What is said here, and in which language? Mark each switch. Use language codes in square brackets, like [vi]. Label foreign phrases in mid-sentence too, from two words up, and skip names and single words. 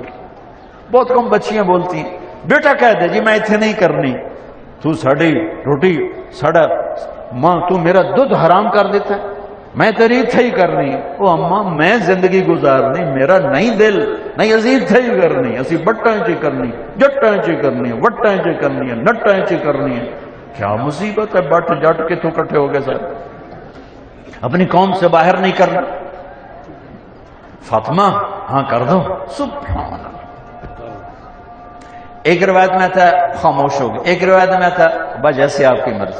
[ur] بہت کم بچیاں بولتی ہیں. [pa] بیٹا کہہ دے جی میں اتنے نہیں کرنی، تو ساڑی روٹی ساڑا ماں [ur] تو میرا دودھ حرام کر دیتا ہے، [pa] میں تیری اتھے ہی کرنی. او اماں میں زندگی گزارنی، میرا نہیں دل نہیں اسی اتھے ہی کرنی، اسی بٹاں چی کرنی، جٹاں چی کرنی ہے، وٹاں چی کرنی ہے، نٹاں چی کرنی ہے. [ur] کیا مصیبت ہے؟ بٹ جٹ کے تو کٹھے ہو گئے سر. اپنی قوم سے باہر نہیں کرنا. فاطمہ ہاں کر دو. سبحان اللہ. ایک روایت میں تھا خاموش ہو گئے، ایک روایت میں تھا بس جیسے آپ کی مرضی.